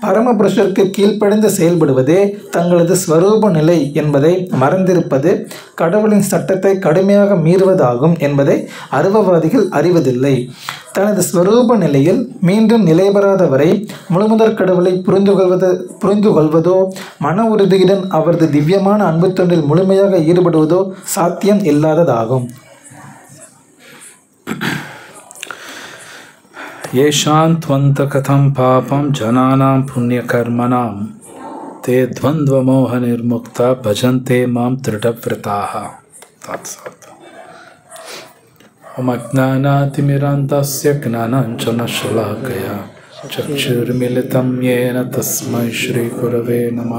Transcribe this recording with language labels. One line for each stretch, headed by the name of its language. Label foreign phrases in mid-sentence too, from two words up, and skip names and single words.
Tamil: பரமபுருஷருக்கு கீழ்ப்படிந்து செயல்படுவதே தங்களது ஸ்வரூப நிலை என்பதை மறந்திருப்பது கடவுளின் சட்டத்தை கடுமையாக மீறுவதாகும் என்பதை அருவவாதிகள் அறிவதில்லை. தனது ஸ்வரூப நிலையில் மீண்டும் நிலைபெறாத வரை முழுமுதற் கடவுளை புரிந்து கொள்வதோ மன உறுதியுடன் அவரது திவ்யமான அன்பு தொண்டில் முழுமையாக ஈடுபடுவதோ சாத்தியம் இல்லாததாகும்.
Sanskrit: येषां त्वन्तकथं पापं जनानां पुण्यकर्मणां ते द्वन्द्वमोहनिर्मुक्ता भजन्ते मां दृढव्रताः. अज्ञानातिमिरान्तस्य ज्ञानाञ्जनशलाकया चक्षुर्मिलितं येन तस्मै श्रीगुरवे नमः.